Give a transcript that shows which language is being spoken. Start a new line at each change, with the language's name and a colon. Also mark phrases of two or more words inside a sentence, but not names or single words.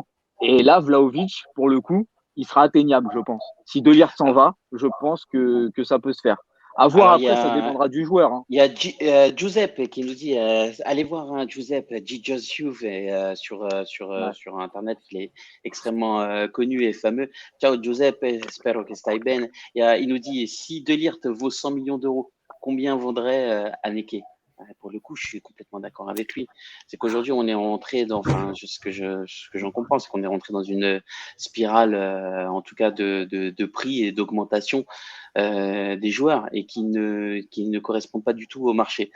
French: Et là, Vlahovic, pour le coup, il sera atteignable, je pense. Si De Ligt s'en va, je pense que ça peut se faire. À voir Alors, après, ça dépendra du joueur. Hein. Il y a Giuseppe qui nous dit allez voir Giuseppe Gigios Juve sur internet, il est extrêmement connu et fameux.
Italian: Ciao Giuseppe, spero che stai bene.
French: Il nous dit si De Ligt vaut 100 millions d'euros, combien vaudrait Haneke? Pour le coup, je suis complètement d'accord avec lui. C'est qu'aujourd'hui, on est rentré dans, ce que j'en comprends, c'est qu'on est rentré dans une spirale, en tout cas de prix et d'augmentation des joueurs et qui ne correspondent pas du tout au marché.